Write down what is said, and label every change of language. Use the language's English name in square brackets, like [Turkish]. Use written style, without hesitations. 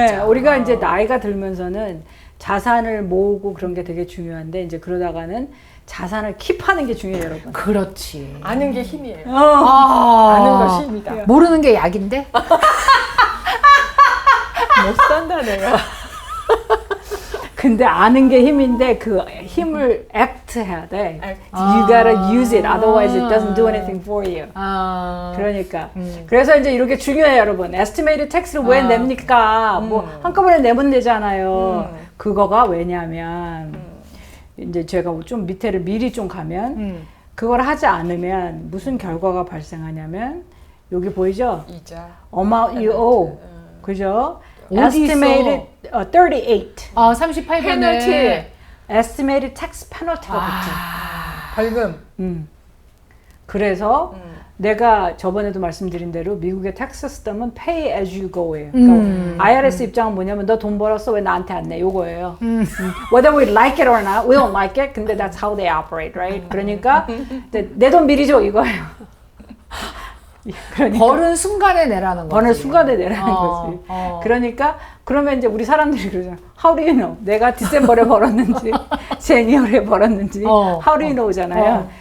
[Korean] 네, 우리가 이제 나이가 들면서는 자산을 모으고 그런 게 되게 중요한데 이제 그러다가는 자산을 킵하는 게 중요해요, 여러분. 그렇지. 아는 게 힘이에요. 아, 아는 것이 힘이다. 모르는 게 약인데? 못 산다 내가. 근데 아는 게 힘인데 그 힘을 act 해야 돼. [English] act. You gotta use it, otherwise it doesn't do anything for you. [Korean] 그러니까 그래서 이제 이렇게 중요해요, 여러분. Estimated tax를 왜 냅니까? 뭐 한꺼번에 내면 되잖아요. 그거가 왜냐면 이제 제가 좀 밑에를 미리 좀 가면 그걸 하지 않으면 무슨 결과가 발생하냐면 여기 보이죠? 이자. [English] amount you owe. [Korean] 그죠? 어디 있어? [English] estimated 38. [Korean] 38번에 페널티. [English] estimated tax penalty가 [Korean] 붙어. 벌금. 그래서 내가 저번에도 말씀드린 대로 미국의 텍스 시스템은 [English] pay as you go [Korean] 예요. 그러니까 IRS 입장은 뭐냐면 너 돈 벌었어 왜 나한테 안 내? 요거예요. [English] Whether we like it or not, we don't like it. [Korean] 근데 [English] that's how they operate, right? [Korean] 그러니까 내 돈 미리 줘 이거예요. 그러니까 벌은 순간에 내라는 거지. 버는 순간에 내라는 거지. 그러니까 그러면 이제 우리 사람들이 그러잖아. [English] How do you know? [Korean] 내가 디셈버에 벌었는지, 제니얼에 벌었는지, [English] How do you know [Korean] 잖아요.